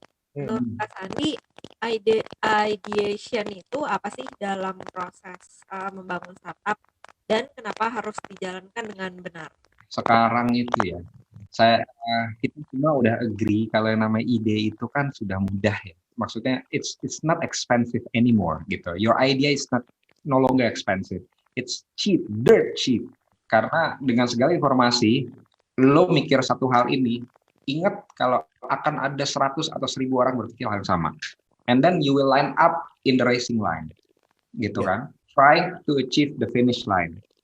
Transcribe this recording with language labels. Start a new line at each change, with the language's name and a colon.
Indonesian: Menurut Kak Sandi, ideation itu apa sih dalam proses membangun startup, dan kenapa harus dijalankan dengan benar? Sekarang itu ya, kita semua udah agree kalau yang namanya ide itu kan sudah mudah ya.
English: Maksudnya it's not expensive anymore gitu. Your idea is no longer expensive. It's cheap, dirt cheap.
Indonesian: Karena dengan segala informasi, lo mikir satu hal ini, ingat kalau akan ada 100 atau 1000 orang berpikir hal yang sama.
English: And then you will line up in the racing line.
Indonesian: Gitu kan.
English: Try to achieve the finish line.